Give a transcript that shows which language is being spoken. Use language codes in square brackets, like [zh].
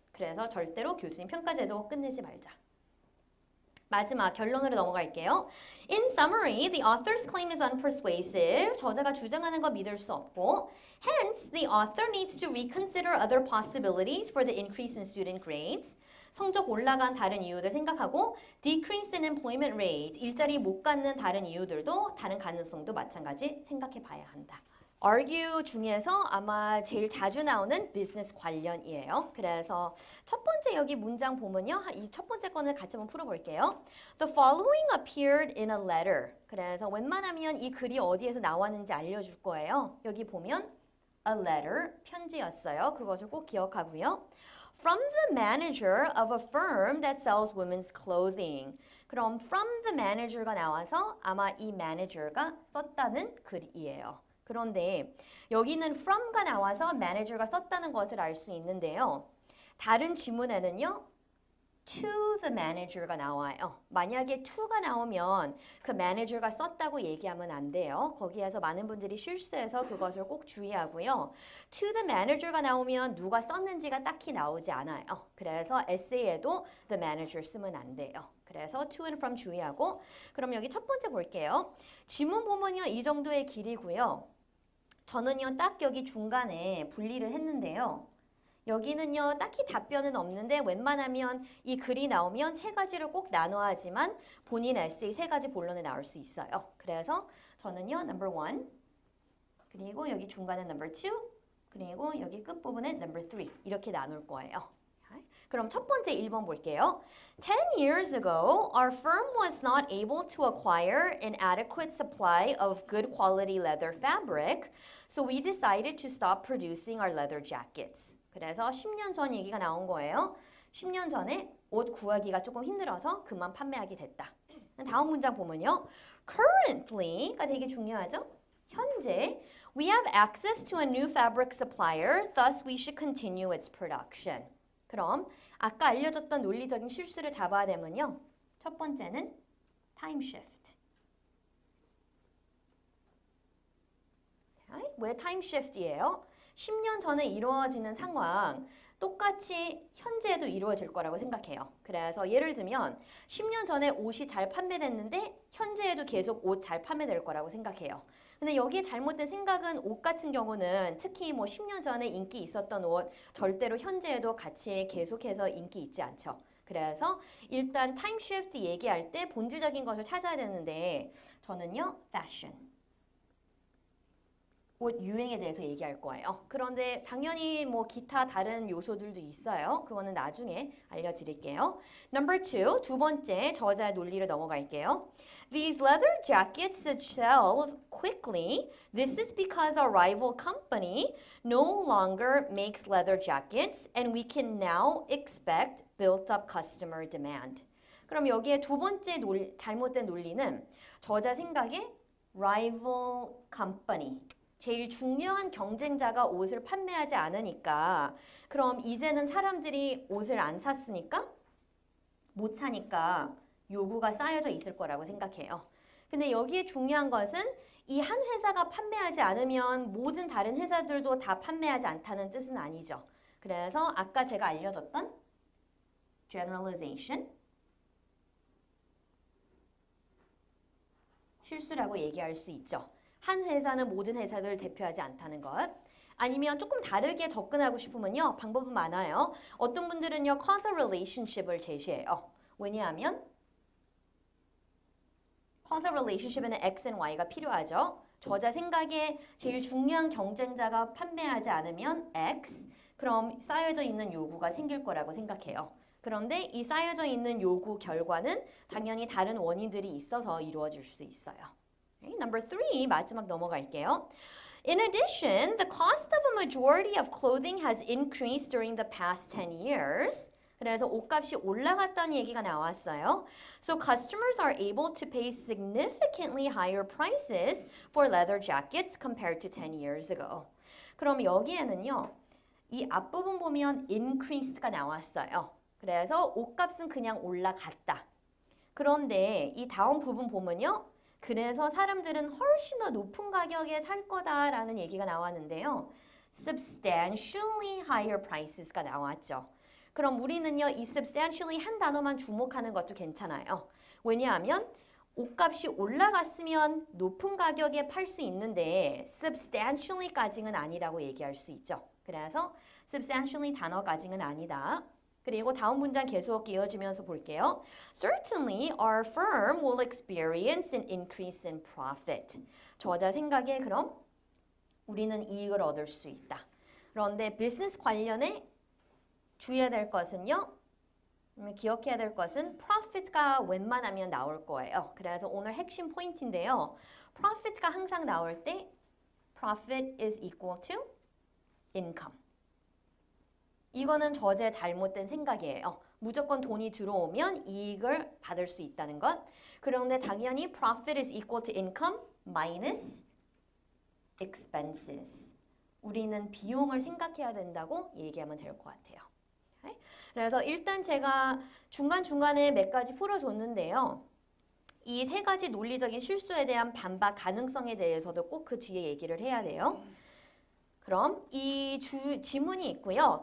[ko] 그래서 절대로 교수님 평가제도 끝내지 말자. 마지막 결론으로 넘어갈게요. [en] In summary, the author's claim is unpersuasive. [ko] 저자가 주장하는 거 믿을 수 없고 [en] hence, the author needs to reconsider other possibilities for the increase in student grades. [ko] 성적 올라간 다른 이유들 생각하고 [en] decrease in employment rate, [ko] 일자리 못 갖는 다른 이유들도 다른 가능성도 마찬가지 생각해 봐야 한다. argue 중에서 아마 제일 자주 나오는 비즈니스 관련이에요. 그래서 첫 번째 여기 문장 보면요. 이 첫 번째 거는 같이 한번 풀어볼게요. [en] The following appeared in a letter. [ko] 그래서 웬만하면 이 글이 어디에서 나왔는지 알려줄 거예요. 여기 보면 a letter, 편지였어요. 그것을 꼭 기억하고요. [en] From the manager of a firm that sells women's clothing. [ko] 그럼 [en] from the manager [ko] 가 나와서 아마 이 manager가 썼다는 글이에요. 그런데 여기는 from가 나와서 manager가 썼다는 것을 알 수 있는데요. 다른 지문에는요. [en] to the manager [ko] 가 나와요. 만약에 to가 나오면 그 manager가 썼다고 얘기하면 안 돼요. 거기에서 많은 분들이 실수해서 그것을 꼭 주의하고요. [en] to the manager [ko] 가 나오면 누가 썼는지가 딱히 나오지 않아요. 그래서 에세이에도 the manager 쓰면 안 돼요. 그래서 to and from 주의하고 그럼 여기 첫 번째 볼게요. 지문 보면요. 이 정도의 길이고요. 저는요. 딱 여기 중간에 분리를 했는데요. 여기는요. 딱히 답변은 없는데 웬만하면 이 글이 나오면 세 가지를 꼭 나눠야 하지만 본인 에세이 세 가지 본론에 나올 수 있어요. 그래서 저는요. number 1 그리고 여기 중간에 number 2 그리고 여기 끝부분에 number 3 이렇게 나눌 거예요. 그럼 첫 번째 1번 볼게요. [en] 10 years ago, our firm was not able to acquire an adequate supply of good quality leather fabric, so we decided to stop producing our leather jackets. [ko] 그래서 10년 전 얘기가 나온 거예요. 10년 전에 옷 구하기가 조금 힘들어서 그만 판매하게 됐다. 다음 문장 보면요. Currently가 되게 중요하죠. 현재 [en] we have access to a new fabric supplier, thus we should continue its production. [ko] 그럼 아까 알려줬던 논리적인 실수를 잡아야 되면요. 첫 번째는 time shift. 왜 time shift이에요? 10년 전에 이루어지는 상황 똑같이 현재에도 이루어질 거라고 생각해요. 그래서 예를 들면 10년 전에 옷이 잘 판매됐는데 현재에도 계속 옷 잘 판매될 거라고 생각해요. 근데 여기에 잘못된 생각은 옷 같은 경우는 특히 뭐 10년 전에 인기 있었던 옷 절대로 현재에도 같이 계속해서 인기 있지 않죠. 그래서 일단 타임 쉬프트 얘기할 때 본질적인 것을 찾아야 되는데 저는요, fashion. 옷 유행에 대해서 얘기할 거예요. 그런데 당연히 뭐 기타 다른 요소들도 있어요. 그거는 나중에 알려드릴게요. [en] Number two, [ko] 두 번째 저자의 논리를 넘어갈게요. [en] These leather jackets sell quickly. This is because our rival company no longer makes leather jackets and we can now expect built-up customer demand. [ko] 그럼 여기에 두 번째 잘못된 논리는 저자 생각에 rival company 제일 중요한 경쟁자가 옷을 판매하지 않으니까 그럼 이제는 사람들이 옷을 안 샀으니까 못 사니까 요구가 쌓여져 있을 거라고 생각해요. 근데 여기에 중요한 것은 이 한 회사가 판매하지 않으면 모든 다른 회사들도 다 판매하지 않다는 뜻은 아니죠. 그래서 아까 제가 알려줬던 generalization 실수라고 얘기할 수 있죠. 한 회사는 모든 회사들을 대표하지 않다는 것. 아니면 조금 다르게 접근하고 싶으면요. 방법은 많아요. 어떤 분들은요. causal relationship을 제시해요. 왜냐하면 causal relationship에는 X and Y가 필요하죠. 저자 생각에 제일 중요한 경쟁자가 판매하지 않으면 X, 그럼 쌓여져 있는 요구가 생길 거라고 생각해요. 그런데 이 쌓여져 있는 요구 결과는 당연히 다른 원인들이 있어서 이루어질 수 있어요. [en] Okay, number three, [ko] 마지막 넘어갈게요. [en] In addition, the cost of a majority of clothing has increased during the past 10 years. [ko] 그래서 옷값이 올라갔다는 얘기가 나왔어요. [en] So customers are able to pay significantly higher prices for leather jackets compared to 10 years ago. [ko] 그럼 여기에는요. 이 앞부분 보면 increased가 나왔어요. 그래서 옷값은 그냥 올라갔다. 그런데 이 다음 부분 보면요. 그래서 사람들은 훨씬 더 높은 가격에 살 거다라는 얘기가 나왔는데요. [en] substantially higher prices [ko] 가 나왔죠. 그럼 우리는요. 이 substantially 한 단어만 주목하는 것도 괜찮아요. 왜냐하면 옷값이 올라갔으면 높은 가격에 팔 수 있는데 substantially까지는 아니라고 얘기할 수 있죠. 그래서 substantially 단어까지는 아니다. 그리고 다음 문장 계속 이어지면서 볼게요. [en] Certainly, our firm will experience an increase in profit. [ko] 저자 생각에 그럼 우리는 이익을 얻을 수 있다. 그런데 비즈니스 관련해 주의해야 될 것은요. 기억해야 될 것은 profit가 웬만하면 나올 거예요. 그래서 오늘 핵심 포인트인데요. profit가 항상 나올 때 [en] profit is equal to income. [ko] 이거는 저자의 잘못된 생각이에요. 무조건 돈이 들어오면 이익을 받을 수 있다는 것. 그런데 당연히 [en] profit is equal to income minus expenses. [ko] 우리는 비용을 생각해야 된다고 얘기하면 될 것 같아요. 그래서 일단 제가 중간중간에 몇 가지 풀어줬는데요. 이 세 가지 논리적인 실수에 대한 반박 가능성에 대해서도 꼭 그 뒤에 얘기를 해야 돼요. 그럼 이 지문이 있고요.